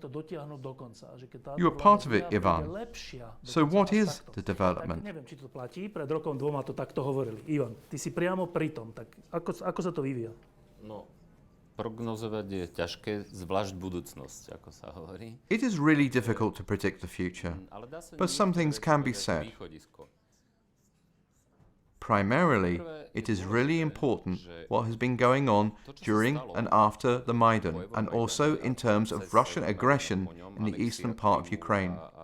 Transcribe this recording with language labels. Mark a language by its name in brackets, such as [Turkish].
[English] You are part of it, Ivan. So what is the development? [Slovak] Neviem, či to platí, pred rokom dvoma to takto hovorili. Ivan, ty si priamo pri tom, tak ako sa to vyvíja? No, prognozovať je ťažké, zvlášť budúcnosť, ako sa hovorí. [English] It is really difficult to predict the future, but some things can be said. Primarily, it is really important what has been going on during and after the Maidan, and also in terms of Russian aggression in the eastern part of Ukraine.